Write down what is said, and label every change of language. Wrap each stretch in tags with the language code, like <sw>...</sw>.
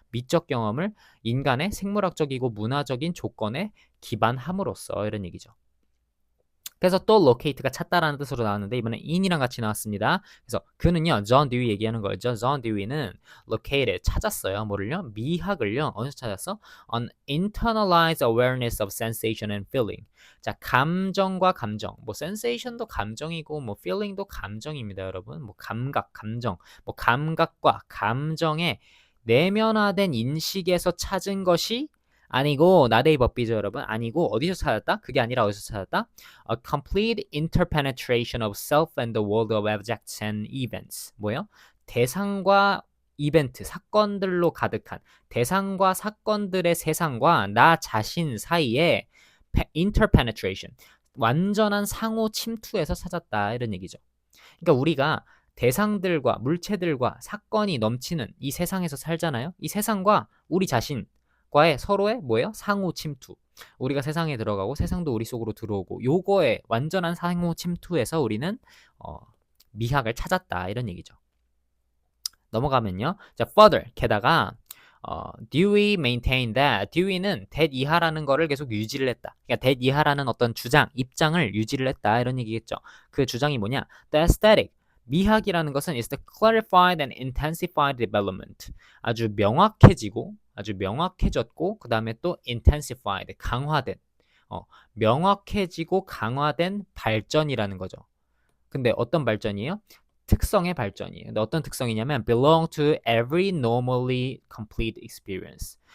<ko>미적 경험을 인간의 생물학적이고 문화적인 조건에 기반함으로써 이런 얘기죠. 그래서 또 locate가 찾다라는 뜻으로 나왔는데 이번에 in이랑 같이 나왔습니다. 그래서 그는요, 존 듀이 얘기하는 거죠. 존 듀이는 located, 찾았어요. 뭐를요? 미학을요. 어디서 찾았어?</ko> <en>On internalized awareness of sensation and feeling.</en> <ko>자, 감정과 감정. 뭐 sensation도 감정이고 뭐 feeling도 감정입니다, 여러분. 뭐 감각, 감정. 뭐 감각과 감정의 내면화된 인식에서 찾은 것이 아니고 나데이 법비죠, 여러분. 아니고 어디서 찾았다? 그게 아니라 어디서 찾았다?</ko> <en>A complete interpenetration of self and the world of objects and events.</en> <ko>뭐요? 대상과 이벤트, 사건들로 가득한 대상과 사건들의 세상과 나 자신 사이에 interpenetration, 완전한 상호 침투에서 찾았다 이런 얘기죠. 그러니까 우리가 대상들과 물체들과 사건이 넘치는 이 세상에서 살잖아요. 이 세상과 우리 자신과의 서로의 뭐예요? 상호 침투. 우리가 세상에 들어가고 세상도 우리 속으로 들어오고 요거에 완전한 상호 침투에서 우리는 미학을 찾았다 이런 얘기죠. 넘어가면요. 자, further, 게다가</ko> <en>Dewey maintained that,</en> <ko>Dewey는 that 이하라는 거를 계속 유지를 했다. 그러니까 that 이하라는 어떤 입장을 유지를 했다 이런 얘기겠죠. 그 주장이 뭐냐?</ko> <en>The aesthetic,</en> <ko>미학이라는 것은</ko> <en>is the clarified and intensified development.</en> <ko>아주 명확해졌고 그 다음에 또 intensified, 강화된, 명확해지고 강화된 발전이라는 거죠. 근데 어떤 발전이에요? 특성의 발전이에요. 근데 어떤 특성이냐면</ko> <en>belong to every normally complete experience.</en>